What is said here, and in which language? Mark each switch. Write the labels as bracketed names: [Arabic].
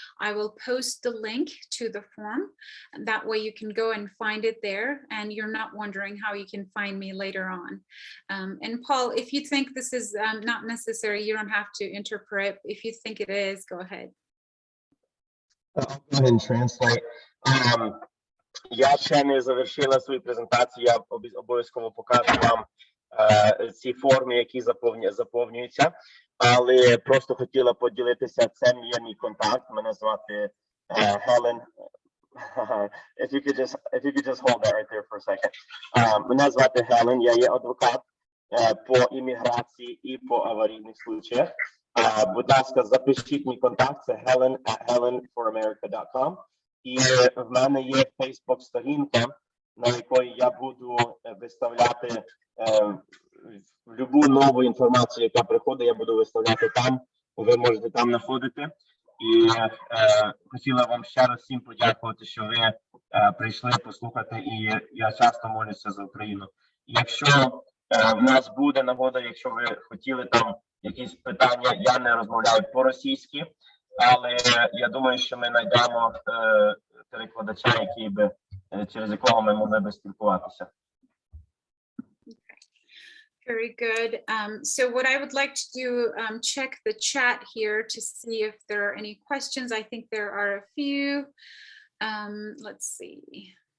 [English] I will post the link to the form. That way you can go and find it there and you're not wondering how you can find me later on. And Paul, if you think this is not necessary, you don't have to interpret. If you think it is, go ahead. I'll go ahead and translate. [Ukrainian] Я ще не завершила свою презентацію, я обов'язково покажу вам ці форми, які заповнюються, але просто хотіла поділитися, це є мій контакт, мене звати Helen. If you could just hold that right there for a second. Мене звати Helen, я є адвокат по імміграції і по аварійних случаях. Будь ласка, запишіть мій контакт, це helen@helenforamerica.com. І в мене є Facebook-сторінка, на якої я буду виставляти любу нову інформацію, яка приходить, я буду виставляти там. Ви можете там знаходити. І хотіла вам ще раз всім подякувати, що ви прийшли послухати, і я часто молюся за Україну. Якщо в нас буде нагода, якщо ви хотіли там якісь питання, я не розмовляю по-російськи, але я думаю, що ми знайдемо перекладача, який би, через якого ми могли би спілкуватися. [English] Very good. So what I would like to do, check the chat here to see if there are any questions. I think there are a few. Let's see.